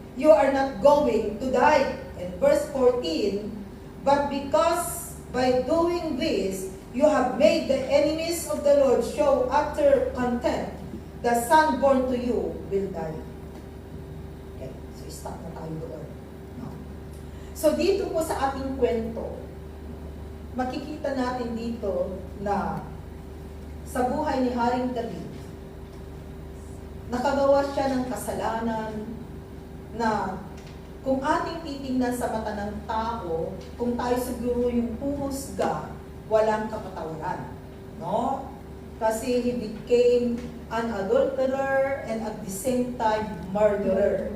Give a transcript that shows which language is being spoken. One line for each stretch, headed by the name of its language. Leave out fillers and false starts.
English: You are not going to die. And verse 14, but because by doing this, you have made the enemies of the Lord show utter contempt, the son born to you will die.
Filipino: Okay, so stop na tayo doon. No? So dito po sa ating kwento, makikita natin dito na sa buhay ni Haring David, nakagawa siya ng kasalanan na kung ating titingnan sa mata ng tao, kung tayo siguro yung pumusga, walang kapatawaran. No? Kasi
English: he became an adulterer and at the same time murderer.